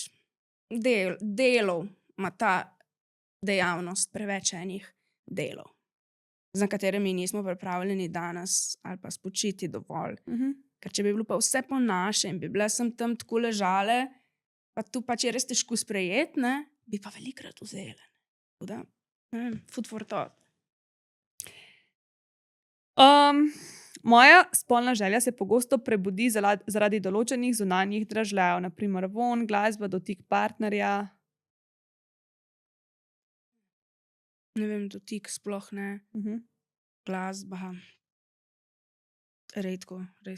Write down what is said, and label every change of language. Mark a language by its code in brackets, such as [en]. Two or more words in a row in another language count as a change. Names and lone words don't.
[sl] Delov ima ta dejavnost, preveč enih delov, za katere mi nismo pripravljeni danes ali pa spočiti dovolj. Ker če bi bilo pa vse po našem, bi bile sem tam tako ležale, pa tu pač je res težko sprejeti, ne, bi pa velikrat vzele. Tako da, [en] food for thought. [sl] Moja spolna želja se pogosto prebudi zaradi določenih zunanjih dražljajev, naprimer vonj, glasba, dotik partnerja. Ne vem, dotik sploh ne, glasba, redko, res.